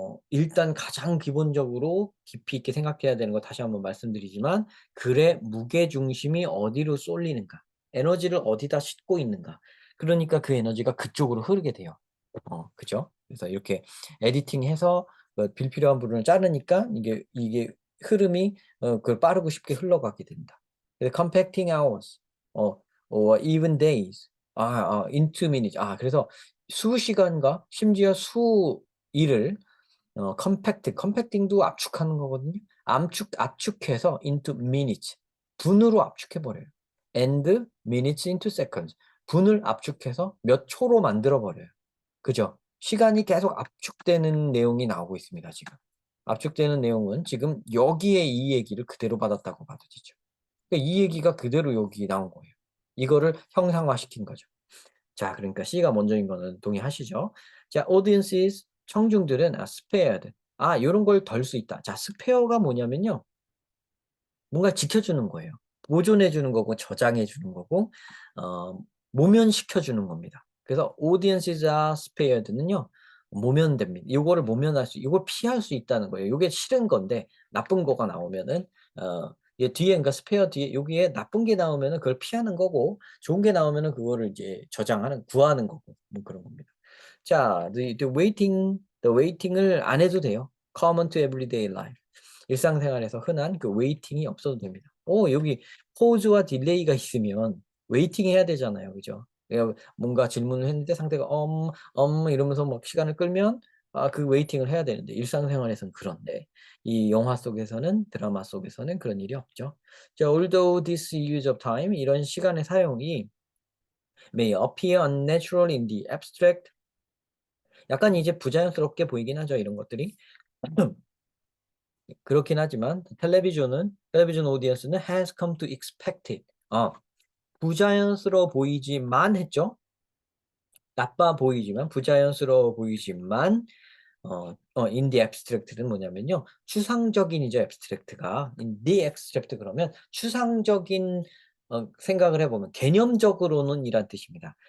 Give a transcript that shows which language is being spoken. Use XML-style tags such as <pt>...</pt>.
<ko>일단 가장 기본적으로 깊이 있게 생각해야 되는 거 다시 한번 말씀드리지만 글의 무게 중심이 어디로 쏠리는가, 에너지를 어디다 싣고 있는가. 그러니까 그 에너지가 그쪽으로 흐르게 돼요. 그죠? 그래서 이렇게 에디팅해서 불필요한 부분을 자르니까 이게 흐름이 그 빠르고 쉽게 흘러가게 된다.</ko> <en>그래서 compacting hours, or even days, into minutes.</en> <ko>그래서 수시간과 심지어 수일을 컴팩팅도 압축하는 거거든요. 압축해서</ko> <en>into minutes,</en> <ko>분으로 압축해 버려요.</ko> <en>and minutes into seconds,</en> <ko>분을 압축해서 몇 초로 만들어 버려요. 그죠? 시간이 계속 압축되는 내용이 나오고 있습니다, 지금. 압축되는 내용은 지금 여기에 이 얘기를 그대로 받았다고 받아지죠. 그러니까 이 얘기가 그대로 여기 나온 거예요. 이거를 형상화시킨 거죠. 자, 그러니까 C가 먼저인 거는 동의하시죠? 자, audiences, 청중들은 spared. 요런 걸 덜 수 있다. 자, spare가 뭐냐면요. 뭔가 지켜주는 거예요. 보존해 주는 거고 저장해 주는 거고 모면시켜 주는 겁니다.</ko> <en>그래서 audiences are spared는요.</en> <ko>모면됩니다. 요거를 모면할 수, 요걸 피할 수 있다는 거예요. 요게 싫은 건데 나쁜 거가 나오면은 얘 뒤에, 그러니까 스페어 뒤에 여기에 나쁜 게 나오면은 그걸 피하는 거고 좋은 게 나오면은 그거를 이제 저장하는, 구하는 거고 뭐 그런 겁니다. 자, the waiting을 안 해도 돼요.</ko> <en>common to everyday life.</en> <ko>일상생활에서 흔한 그 웨이팅이 없어도 됩니다. 여기 포즈와 딜레이가 있으면 웨이팅 해야 되잖아요. 그죠? 내가 뭔가 질문을 했는데 상대가 이러면서 막 시간을 끌면 그 웨이팅을 해야 되는데 일상생활에서는 그런데 이 영화 속에서는, 드라마 속에서는 그런 일이 없죠.</ko> <en>자, although this use of time,</en> <ko>이런 시간의 사용이</ko> <en>may appear unnatural in the abstract,</en> <ko>약간 이제 부자연스럽게 보이긴 하죠. 이런 것들이. 그렇긴 하지만 텔레비전 오디언스는</ko> <en>has come to expect it.</en> <ko>부자연스러워 보이지만 했죠. 나빠 보이지만, 부자연스러워 보이지만</ko> <en>in the abstract</en> <ko>는 뭐냐면요. 추상적인이죠, abstract가.</ko> <en>in the abstract</en> <ko>그러면 추상적인 생각을 해보면 개념적으로는 이란 뜻입니다.</ko>